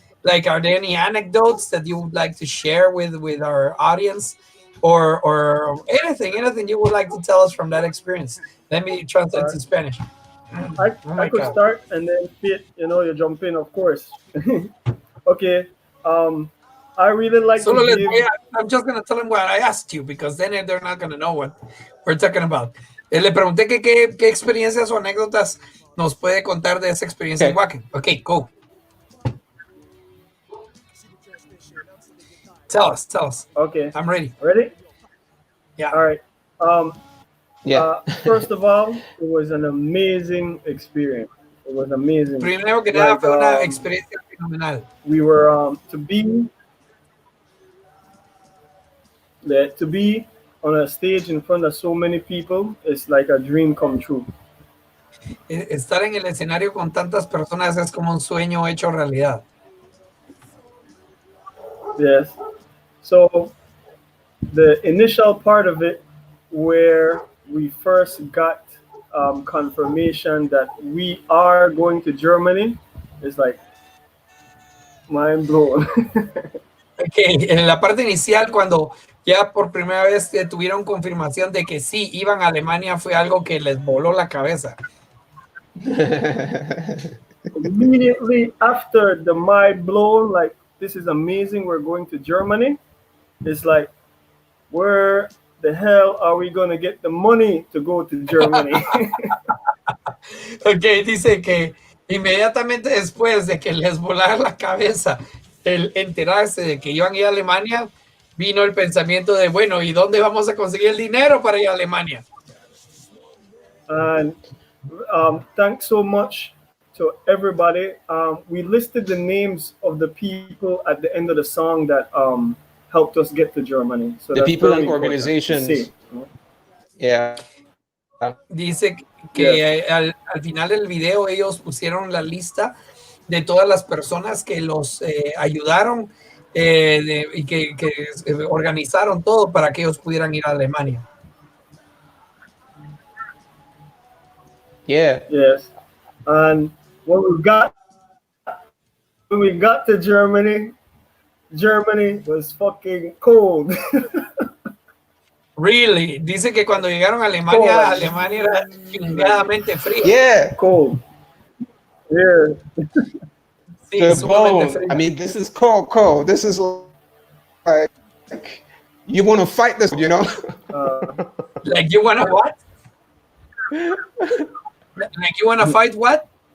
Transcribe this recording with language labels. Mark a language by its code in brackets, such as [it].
[en] Like, are there any anecdotes that you would like to share with our audience, or anything you would like to tell us from that experience? Let me translate to Spanish. I could start and then Fit, you jump in, of course. Okay. I really like to give... I'm just going to tell them what I asked you, because then they're not going to know what we're talking about. [es] Le pregunté que qué experiencias o anécdotas nos puede contar de esa experiencia en Wacken. [en] Okay, go. Tell us. Okay. I'm ready. Ready? Yeah. All right. Yeah. First of all, it was an amazing experience. It was amazing. [es] Primero que nada, fue una experiencia fenomenal. [en] We were to be on a stage in front of so many people is like a dream come true. [es] Estar en el escenario con tantas personas es como un sueño hecho realidad. [en] Yes. So the initial part of it, where we first got confirmation that we are going to Germany, is like mind blown. [es] Okay, en la parte inicial, cuando ya por primera vez tuvieron confirmación de que sí iban a Alemania, fue algo que les voló la cabeza. [en] Immediately after the mind blown, like, this is amazing, we're going to Germany, it's like, where the hell are we going to get the money to go to Germany? [es] Ok, dice que inmediatamente después de que les volara la cabeza el enterarse de que iban a ir a Alemania, vino el pensamiento de, bueno, ¿y dónde vamos a conseguir el dinero para ir a Alemania? [en] And thanks so much to everybody. We listed the names of the people at the end of the song that helped us get to Germany. So the people and organizations. Yeah. [es] Dice que al final del video ellos pusieron la lista de todas las personas que los ayudaron y que organizaron todo para que ellos pudieran ir a Alemania. [en] Yeah. Yes. And when we got to Germany was fucking cold. Really? [es] Dice que cuando llegaron a Alemania, Alemania era chingadamente fría. [en] Yeah. Cold. Yeah. [es] Sí, sumamente fría. [en] I mean, this is cold. This is like you want to fight this, you know? Like you want to what? Like you want to fight what?